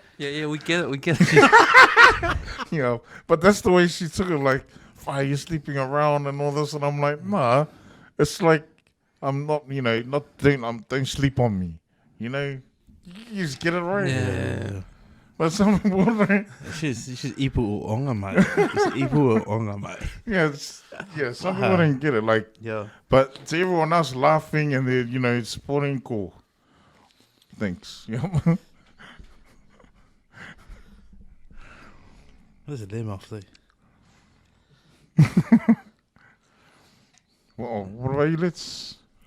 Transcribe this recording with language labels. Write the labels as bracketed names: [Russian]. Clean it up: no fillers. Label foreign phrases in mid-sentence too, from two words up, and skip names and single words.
[English] Yeah, we get it. But that's the way she took it. Like, why are you sleeping around and all this? And I'm like, nah. It's like I'm not. Don't sleep on me. You just get it right. Yeah. But some people like, She's ipu o onga mai. It's ipu o onga mai. yeah, some people didn't get it. Like, Yeah. but to everyone else laughing and they're supporting, cool. Thanks. What's the name of the? Well, what about you?